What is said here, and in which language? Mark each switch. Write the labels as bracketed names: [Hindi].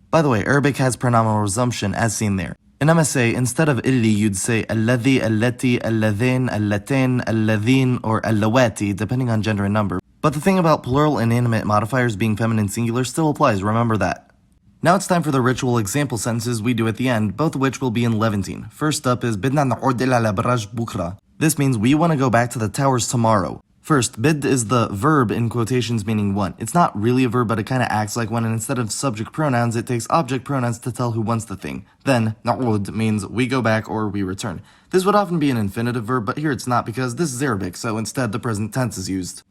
[English] By the way, Arabic has pronominal resumption as seen there. In MSA, instead of illi, you'd say alladhi, allati, alladhin, allatain, alladhin, or allawati, depending on gender and number. But the thing about plural inanimate modifiers being feminine singular still applies, remember that. Now it's time for the ritual example sentences we do at the end, both of which will be in Levantine. First up is [Arabic] بدنا نعود إلى الأبراج بكرة. [English] This means we want to go back to the towers tomorrow. First, bid is the verb in quotations meaning want. It's not really a verb, but it kind of acts like one, and instead of subject pronouns, it takes object pronouns to tell who wants the thing. Then, na'ud means we go back or we return. This would often be an infinitive verb, but here it's not because this is Arabic, so instead the present tense is used.